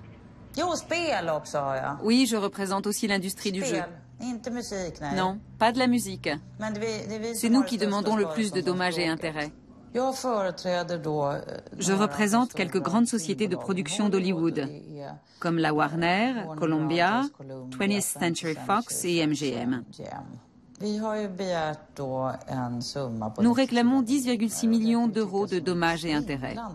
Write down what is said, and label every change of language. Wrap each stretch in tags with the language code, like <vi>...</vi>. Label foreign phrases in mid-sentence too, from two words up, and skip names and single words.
<sv>Jo, spel också har jag.</sv> <fr>Oui, je représente aussi l'industrie du jeu.</fr> <sv>Inte musik, nej.</sv> <fr>Non, pas de la musique.</fr> <sv>Men det är vi</sv> <fr>C'est nous qui demandons le plus de dommages et intérêts. Je représente quelques grandes sociétés de production d'Hollywood, comme la Warner, Columbia, 20th Century Fox et MGM. Nous réclamons 10,6 millions d'euros de dommages et intérêts.</fr>